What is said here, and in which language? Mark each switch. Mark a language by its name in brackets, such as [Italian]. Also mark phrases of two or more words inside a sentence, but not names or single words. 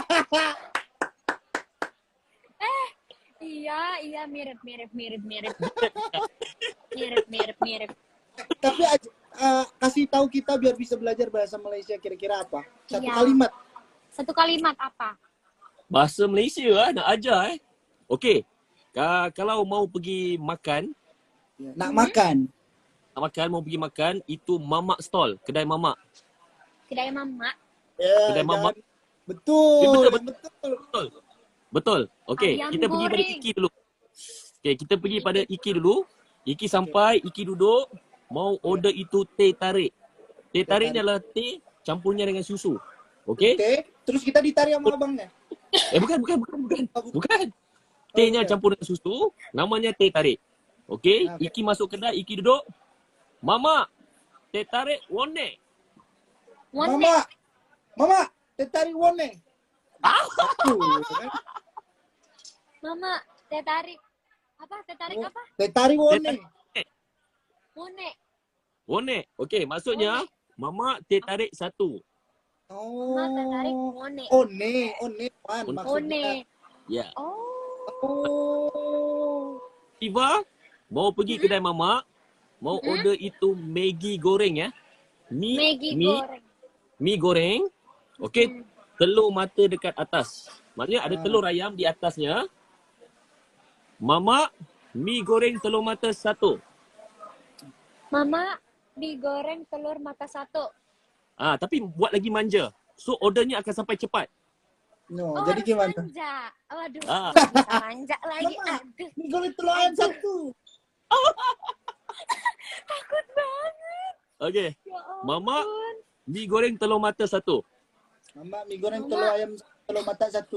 [Indonesian] Iya mirip. Mirip. Tapi kasih tahu kita biar bisa belajar bahasa Malaysia kira-kira apa? Satu Iya. kalimat. Satu kalimat apa? [Malay] Bahasa Malaysia nak ajar Okey. [Indonesian] Kalau mau pergi makan, [Malay] Nak makan. [Indonesian] mau pergi makan, itu mamak stall, kedai mamak. [Malay] Kedai mama. Ya, Kedai mamak. Betul. Betul. Okey, Ayam kita pergi pada goreng. [Indonesian] Iki dulu. [Malay] Okey, kita pergi pada Iki dulu. Iki sampai, Iki duduk, mau order itu teh tarik. Teh tarik ni adalah teh campurnya dengan susu. Okey? [Indonesian] Oke. Terus kita ditarik sama abangnya. [Malay] Bukan. Tehnya Okey. campur dengan susu, namanya teh tarik. Okey, Okey. Iki masuk kedai, Iki duduk. Mama, teh tarik wone. Mama, teh tarik wone. Mama, teh tarik. Apa? Teh tarik apa? Teh tarik wone. Mune. Wone. Okey, maksudnya mama teh tarik satu. Mama, teh tarik mune. One wan maksudnya. One. Ya. Oh. Tiba mau pergi kedai mama, mau order itu Maggi goreng ya. Maggi goreng. Mi goreng. Okey, telur mata dekat atas. Maksudnya ada telur ayam di atasnya. Mama, mi goreng telur mata satu. Mama, digoreng telur mata satu. Tapi buat lagi manja. So ordernya akan sampai cepat. [Indonesian] No, Oh, jadi harus gimana? manja. Waduh, Ah. bisa manja lagi. [Malay] Mama. [Indonesian] Aduh, [Malay] Mi goreng telur ayam satu. [Indonesian] takut banget. [Malay] Okey. [Indonesian] Ya ampun. [Malay] Mama, mi goreng telur mata satu. Mama, mi goreng Mama. telur ayam telur mata satu.